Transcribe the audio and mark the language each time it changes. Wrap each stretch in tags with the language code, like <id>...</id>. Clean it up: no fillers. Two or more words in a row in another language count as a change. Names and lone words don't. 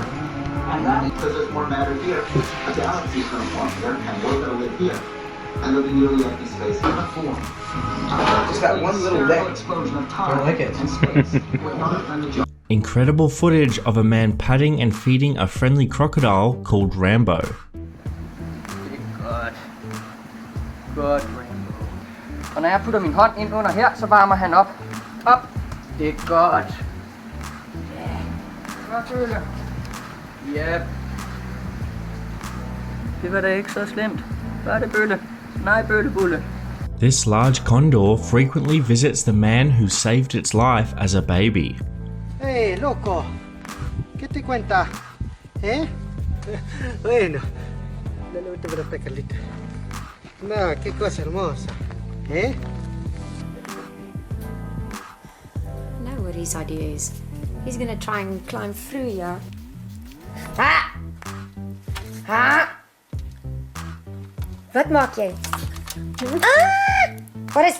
<en>And that because there's more matter here. A galaxy is going to form here, and we're going to live here. And there'll be nearly empty space in the form. Just that one little lick. Explosion of I time don't like it. and space. With Earth and the Incredible footage of a man patting and feeding a friendly crocodile called Rambo.</en> <da>Godt. Godt, Rambo. Og når jeg putter min hånd ind under her, så varmer han op. Op. Det er godt. Ja. Godt, Bølle. Yep. Det var da ikke så slemt. Var det, Bølle? Nej, Bøllebulle.</da> <en>This large condor frequently visits the man who saved its life as a baby.</en> <es>Hey, loco, ¿qué te cuenta? ¿Eh? Bueno, dale, vete por acá, Carlita. No, qué cosa hermosa. ¿Eh?</es> <en>I know what his idea is. He's gonna try and climb through here. Ha! Ha!</en> <af>Wat maak jy? Ah! Boris!</af>